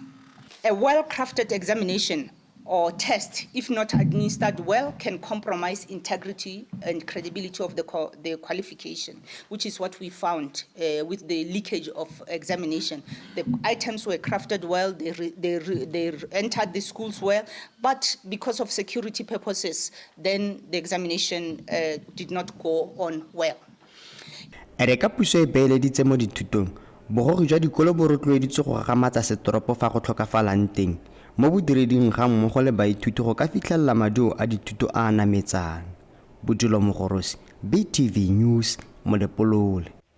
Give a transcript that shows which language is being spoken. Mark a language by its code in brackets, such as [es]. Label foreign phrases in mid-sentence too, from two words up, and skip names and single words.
[en] A well-crafted examination or test, if not administered well, can compromise integrity and credibility of the qualification, which is what we found with the leakage of examination. The items were crafted well, they entered the schools well, but because of security purposes, then the examination did not go on well. [tn] Ereka puso e beeleditse mo dithutong, bogori jwa dikolo bo rotloeditse go gagamatsa setoropo fa go tlhokafalang teng. Mo bodireding ga mmogo le baithuti go ka fitlhelela maduo a dithuto a nametsang. Bodilo Mogorosi, BTV News, Molepolole.